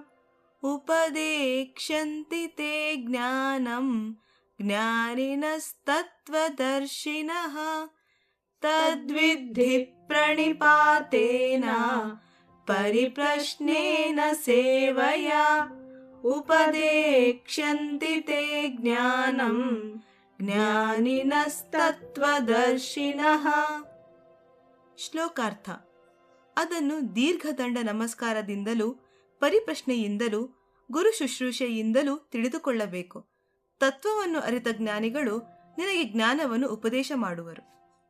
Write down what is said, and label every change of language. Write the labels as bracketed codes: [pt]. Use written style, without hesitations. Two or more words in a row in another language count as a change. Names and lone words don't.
[sa] तद्विद्धि प्रणिपातेन परिप्रश्नेन सेवया उपदेक्ष्यन्ति ते ज्ञानं ज्ಞಾನಿನಸ್ತತ್ವದರ್ಶಿನಃ. [kn] ಶ್ಲೋಕಾರ್ಥ. ಅದನ್ನು ದೀರ್ಘದಂಡ ನಮಸ್ಕಾರದಿಂದಲೂ ಪರಿಪ್ರಶ್ನೆಯಿಂದಲೂ ಗುರು ಶುಶ್ರೂಷೆಯಿಂದಲೂ ತಿಳಿದುಕೊಳ್ಳಬೇಕು. ತತ್ವವನ್ನು ಅರಿತ ಜ್ಞಾನಿಗಳು ನಿನಗೆ ಜ್ಞಾನವನ್ನು ಉಪದೇಶ ಮಾಡುವರು.